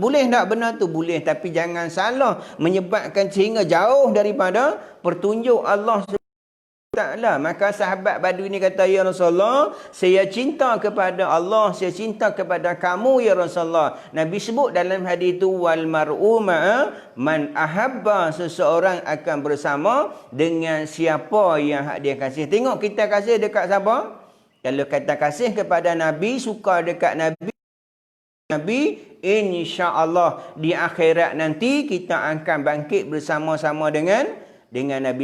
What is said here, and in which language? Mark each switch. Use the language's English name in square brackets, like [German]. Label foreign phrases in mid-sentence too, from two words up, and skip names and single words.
[Malay] Boleh tak benda tu? Boleh. Tapi jangan salah menyebabkan sehingga jauh daripada pertunjuk Allah SWT. Maka sahabat badui ni kata, [Arabic] "يا رسول الله, [Malay] saya cinta kepada Allah, saya cinta kepada kamu [Arabic] يا رسول الله." [Malay] Nabi sebut dalam hadis itu, [Arabic] "والمرء مع من أحب." [Malay] Seseorang akan bersama dengan siapa yang dia kasih. Tengok kita kasih dekat siapa? Kalau kita kasih kepada Nabi, suka dekat Nabi, [Arabic] إن شاء الله [Malay] di akhirat nanti kita akan bangkit bersama-sama dengan Nabi.